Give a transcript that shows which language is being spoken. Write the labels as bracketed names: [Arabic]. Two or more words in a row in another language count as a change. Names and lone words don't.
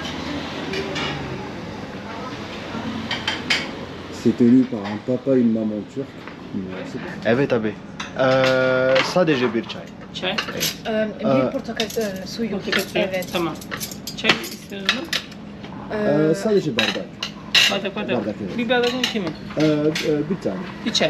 [French] C'est tenu par un papa et une maman turque. [Turkish] Evet abi. Sadece bir çay. Çay? Bir portakal suyu. Evet. Tamam. Çay istiyoruz mu? Sadece bardak. Bardak. Bardak, evet. Bir bardakın iki mi? Bir tane. Bir çay.